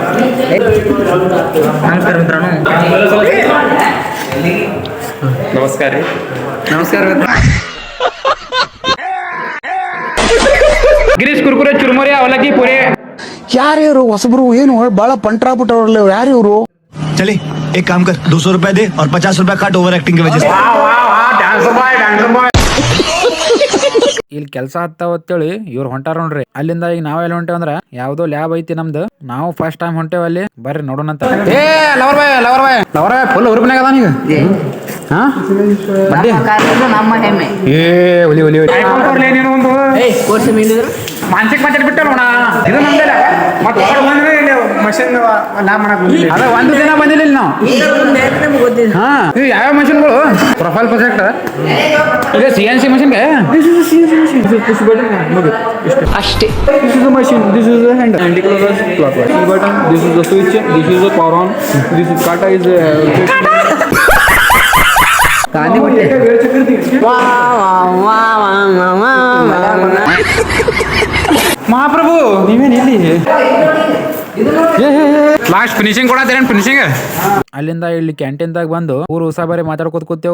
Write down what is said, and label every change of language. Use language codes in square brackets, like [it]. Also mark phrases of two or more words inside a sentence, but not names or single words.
[kn] ನಮಸ್ಕಾರ ರೀ. ನಮಸ್ಕಾರ. ಗಿರೀಶ್ ಕುರ್ಕುರೆ ಚುರುಮುರಿ ಅವಲಕ್ಕಿ ಪುರಿ. ಯಾರು ಹೊಸಬ್ರು ಏನು ಬಹಳ ಪಂಟ್ರಾಬಿಟ್ಟವ್ರಲ್ಲ ಯಾರು ಇವರು? [hi] चले एक काम कर 200 रुपए दे और 50 रुपए काट [en] over acting [hi] की वजह से. [kn] ಇಲ್ಲಿ ಕೆಲಸ ಹತ್ತೇಳಿ ಇವ್ರು ಹೊಂಟಾರ ನೋಡ್ರಿ. ಅಲ್ಲಿಂದ ಈಗ ನಾವ್ ಎಲ್ಲಿ ಹೊಂಟೇವ್ ಅಂದ್ರ ಯಾವ್ದೋ ಲ್ಯಾಬ್ ಐತಿ ನಮ್ದು. ನಾವು [en] first time [kn] ಹೊಂಟೇವ್ ಅಲ್ಲಿ. ಬರ್ರಿ ನೋಡೋಣ ಅಂತ. [en] lover boy full [kn] ಹುರುಪ್ನಾಗ ಅದಾನ ಈಗ. ಮಾನಸಿಕ ಮಾತಾಡ್ಬಿಟ್ಟ ನೋಡ. ಇದು ನಮ್ದಲ್ಲ ಮಷಿನ್ ಅದ ಒಂದು ದಿನ ಬಂದಿಲ್ಲ ನಾವು. ಯಾವ ಮಷಿನ್ಗಳು [en] profile project [kn] ಇದೆ. [en] CNC machine [kn] ಅಷ್ಟೇ. [en] This is the machine. This is the handle. Anti-clockwise, clockwise. This button. This is the switch. This is the power on. This is kata is. [kn] ಗಾಂಧಿ ಮಹಾಪ್ರಭು ನೀವೇನು ಇಲ್ಲಿ [en] last finishing [kn] ಕೊಡತ್ತೇನೆ. ಫಿನಿಶಿಂಗ್ ಅಲ್ಲಿಂದ ಇಲ್ಲಿ ಕ್ಯಾಂಟೀನ್ದಾಗ ಬಂದು ಊರು ಉಸಾಬರಿ ಮಾತಾಡ್ಕೋತ ಕೂತೇವು.